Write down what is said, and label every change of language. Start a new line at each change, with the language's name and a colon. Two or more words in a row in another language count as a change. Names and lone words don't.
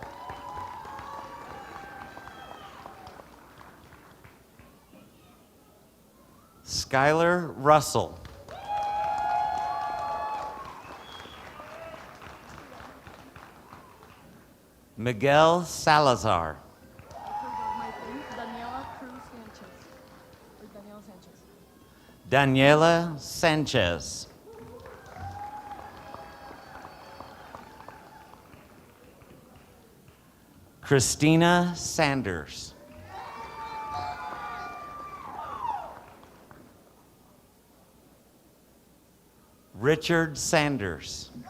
English: Skylar Russell. Miguel Salazar. Daniela Cruz Sanchez. Or Daniela Sanchez. Daniela Sanchez. Christina Sanders. Richard Sanders.